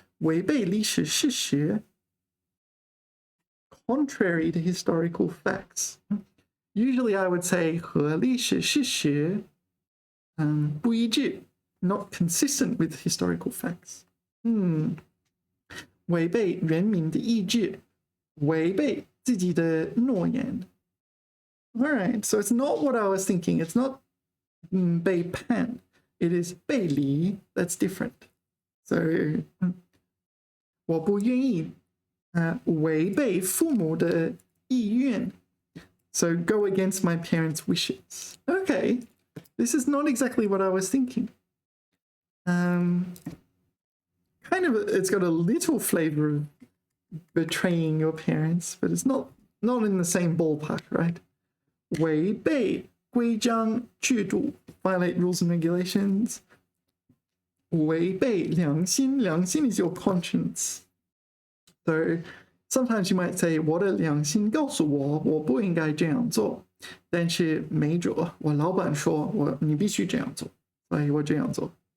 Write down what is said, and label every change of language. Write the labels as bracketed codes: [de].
[zh] 违背历史事实. [en] Contrary to historical facts. Usually I would say [zh] 和历史事实不一致, [en] not consistent with historical facts. [zh] 违背人民的意志, 违背自己的诺言. [en] All right, so it's not what I was thinking. It's not 背叛.It is 背离.That's different. [zh] So 我不愿意违背父母的意愿. [en] So go against my parents' wishes. Okay, this is not exactly what I was thinking. Kind of, it's got a little flavor of betraying your parents, but it's not in the same ballpark, right? [zh] 违背规章制度, [en] violate rules and regulations. [zh] 违背良心, [en] 良心 is your conscience. So sometimes you might say [zh] 我的良心告诉我我不应该这样做，但是没辙，我老板说你必须这样做，所以我这样做。